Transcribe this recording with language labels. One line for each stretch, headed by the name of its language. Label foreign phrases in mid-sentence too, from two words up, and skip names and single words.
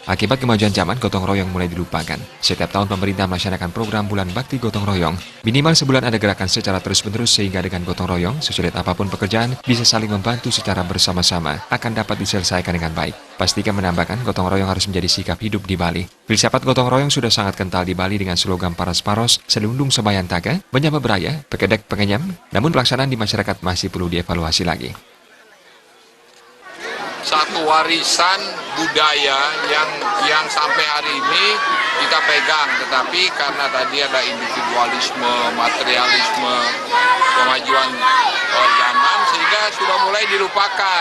Indonesian: Akibat kemajuan zaman, gotong royong mulai dilupakan. Setiap tahun pemerintah melaksanakan program Bulan Bakti Gotong Royong. Minimal sebulan ada gerakan secara terus-menerus sehingga dengan gotong royong, sesulit apapun pekerjaan, bisa saling membantu secara bersama-sama, akan dapat diselesaikan dengan baik. Pastika menambahkan gotong royong harus menjadi sikap hidup di Bali. Filsafat gotong royong sudah sangat kental di Bali dengan slogan
Balinese: paras-paros, selundung sebayantaka, menyapa beraya, pekedek pengenyam,
Indonesian: namun pelaksanaan di masyarakat masih perlu dievaluasi lagi. Satu warisan budaya yang sampai hari ini kita pegang, tetapi karena tadi ada individualisme, materialisme, kemajuan zaman sehingga sudah mulai dilupakan.